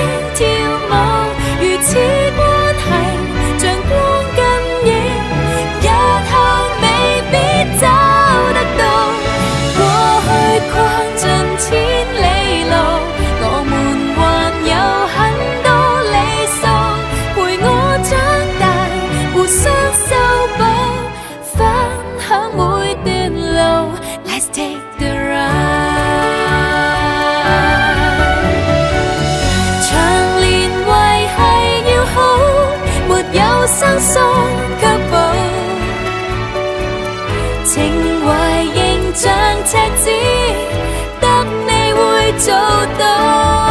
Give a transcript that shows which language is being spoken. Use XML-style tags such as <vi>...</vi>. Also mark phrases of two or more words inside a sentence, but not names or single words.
<yue>跳舞，如此關係像光跟影，日後未必找得到，過去逛盡千里路，我們還有很多理想，陪我長大，互相修補，分享每段路</yue> <en>Let's take the ride。</en> <yue>長年維繫要好，沒有生疏卻步，情懷仍像赤子，得你會做到，</yue>